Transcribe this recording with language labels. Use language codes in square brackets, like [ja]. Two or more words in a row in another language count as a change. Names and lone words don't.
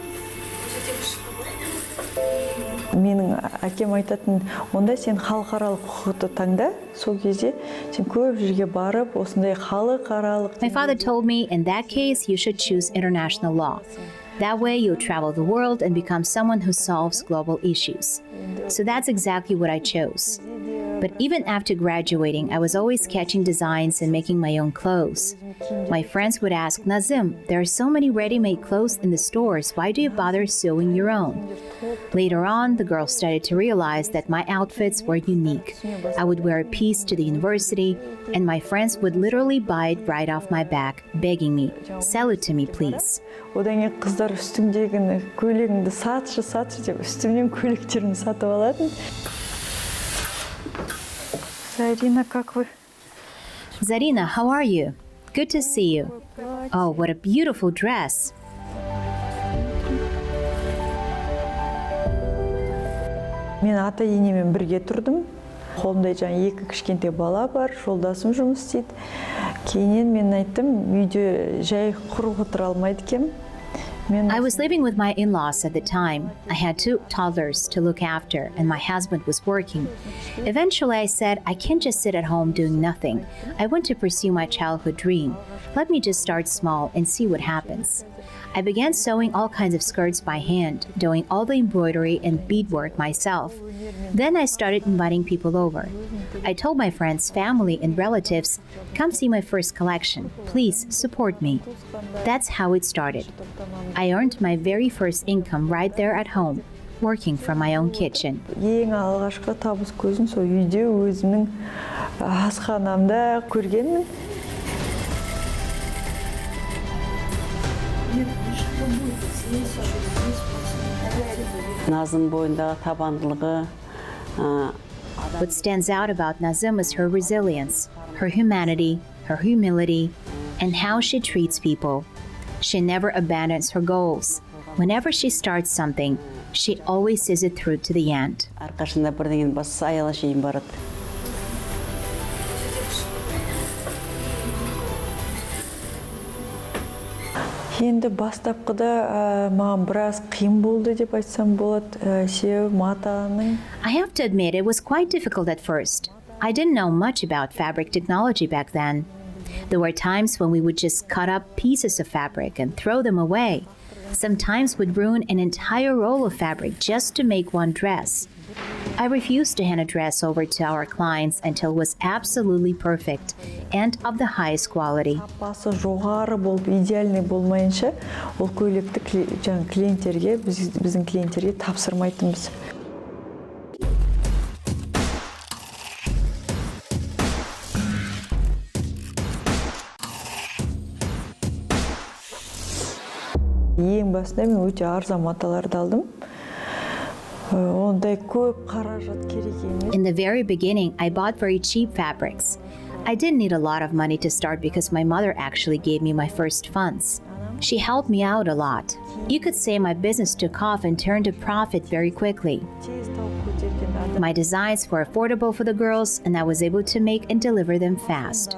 [kk] Менің әкем айтатын, онда сен халықаралық құқықты таңда, сол кезде сен көп жерге барып, осындай халықаралық. [en] My father told me, in that case, you should choose international law. That way, you'll travel the world and become someone who solves global issues. So that's exactly what I chose. But even after graduating, I was always sketching designs and making my own clothes. My friends would ask, Nazym, there are so many ready-made clothes in the stores. Why do you bother sewing your own? Later on, the girls started to realize that my outfits were unique. I would wear a piece to the university, and my friends would literally buy it right off my back, begging me, sell it to me, please. [kk] Одан кейін қыздар үстіңдегі көйлегіңді сатшы деп үстімнен көйлектерімді сатып алатын. [ru] Zarina, как вы? [en] Zarina, how are you? Good to see you. Oh, what a beautiful dress. [kk] Мен ата-енемен бірге тұрдым. Қолымда жаңа екі кішкентай бала бар, жолдасым жұмыс істейді. Кейіннен мен айттым, үйде жай құр отыра алмайды екенмін. [en] I was living with my in-laws at the time. I had 2 toddlers to look after, and my husband was working. Eventually, I said, I can't just sit at home doing nothing. I want to pursue my childhood dream. Let me just start small and see what happens. I began sewing all kinds of skirts by hand, doing all the embroidery and beadwork myself. Then I started inviting people over. I told my friends, family, and relatives, come see my first collection. Please support me. That's how it started. I earned my very first income right there at home, working from my own kitchen. [kk] Ең алғашқы табыс көзін сол үйде өзімнің асханамда көргенмін. Nazım boyunдағы табандылығы. [en] What stands out about Nazym is her resilience, her humanity, her humility, and how she treats people. She never abandons her goals. Whenever she starts something, she always sees it through to the end. [kk] Арқашында бірдеңен басы аяла шейін барады. Енді бастапқыда маған біраз қиын болды деп айтсам болады, себебі матаның. [en] I have to admit it was quite difficult at first. I didn't know much about fabric technology back then. There were times when we would just cut up pieces of fabric and throw them away. Sometimes we'd ruin an entire roll of fabric just to make one dress. I refused to hand a dress over to our clients until it was absolutely perfect and of the highest quality. [kk] Басы жоғары болып, идеальный болмайынша, ол көйлекті жаңа клиенттерге, біздің клиенттерге тапсырмайтынбыз. Ең басында мен өте арзан маталарды алдым. Ондай көп қаражат керек емес. [en] In the very beginning, I bought very cheap fabrics. I didn't need a lot of money to start because my mother actually gave me my first funds. She helped me out a lot. You could say my business took off and turned a profit very quickly. My designs were affordable for the girls, and I was able to make and deliver them fast.